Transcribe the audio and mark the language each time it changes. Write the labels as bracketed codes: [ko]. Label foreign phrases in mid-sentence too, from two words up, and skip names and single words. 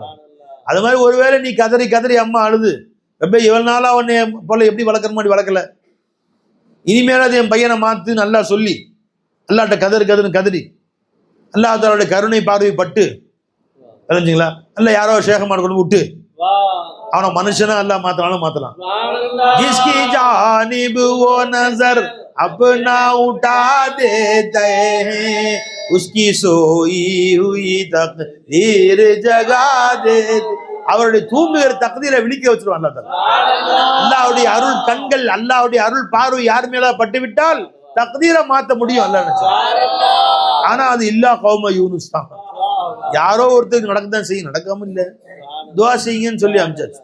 [ta] அது மாதிரி ஒருவேளை நீ கதறி கதறி அம்மா அழுது, ரொம்ப இவ்வளவு நாளா உன்னை போல எப்படி வளர்க்குற மாதிரி வளர்க்கல, இனிமேலாவது என் பையனை மாத்து நல்லா சொல்லி அல்லாட்ட கதறுன்னு கதறி [ar] الله تعالىவுடைய [ta] கருணை பார்வை பட்டு தெரிஞ்சுங்களா, அல்ல யாரோ சேகமான கொண்டு விட்டு அவனை மனுஷனா அல்லாஹ் மாத்தனாலும் மாத்தலாம். [hi] जिसकी जानिब वो नजर अपना उठा देते हैं उसकी सोई हुई तकदीर जगा देते. [ta] அவருடைய தூங்குகிற தக்தீரை விழிக்க வச்சிருவான் [ar] الله تعالى. [ta] அல்லாஹ்வுடைய அருள் கண்கள், அல்லாஹ்வுடைய அருள் பார்வை யார் மேல பட்டு விட்டால் தக்தீரை மாத்த முடியும் அல்லாஹ் நினைச்சா. ஆனா அது இல்லா கௌம யூனுஸ் தான். யாரோ ஒருத்தருக்கு நடக்கதான் செய்யும், நடக்காம இல்ல, துவா செய்யுங்கன்னு சொல்லி அனுப்பிச்சாச்சு.